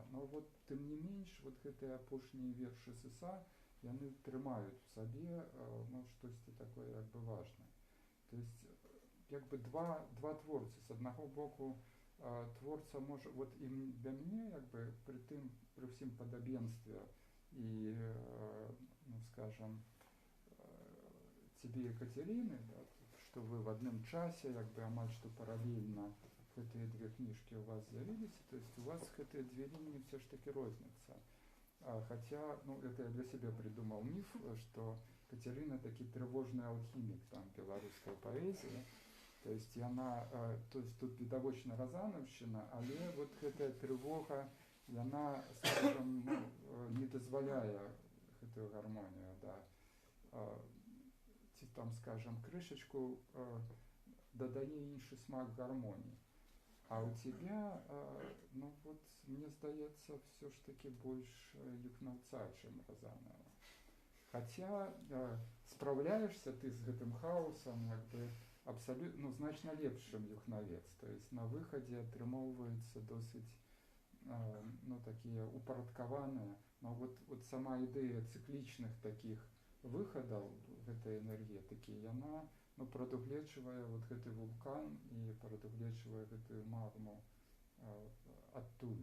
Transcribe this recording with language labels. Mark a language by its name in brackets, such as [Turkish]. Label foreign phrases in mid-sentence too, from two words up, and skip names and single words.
[Belarusian] Но вот тым не менш вот гэтыя апошнія вершы сыса, яны трымаюць в сабе ну, штосьці такое як бы важнае. То есть як бы два творцы. З аднаго боку творца можа, вот і для мяне як бы пры ўсім падабенстве і, ну, [Russian] скажем, тебе Екатерины, да, что вы в одном часе, [Belarusian] як бы амаль што паралельна гэтыя две кніжкі у вас з'явіліся, то есть у вас гэтыя две лініі все ж таки розняцца. [Russian] Хотя, ну, это я для себя придумал миф, что Катерина таки тревожный алхимик там белорусской поэзии. То есть она, то есть тут [Belarusian] відавочна Разановщина, але вот гэтая тревога, яна, скажем, ну, не дазваляе гэтую гармонию, да. Ці там, скажем, крышечку дадае іншы смак гармонии. А у тебя, ну вот, мне здаецца, все ж таки больш Юхнаўца, чым Разанова. [Russian] Хотя справляешься ты [Belarusian] з гэтым хаосом, як бы, абсолютно, ну, значна лепш, чым Юхнавец. То есть на выходе атрымоўваецца досыць, ну, такія упарадкаваныя, но вот сама ідэя цыклічных таких выхадаў гэтай энергетыкі, яна, ну, прадугледжвае вот гэты вулкан і прадугледжвае гэтую магму адтуль.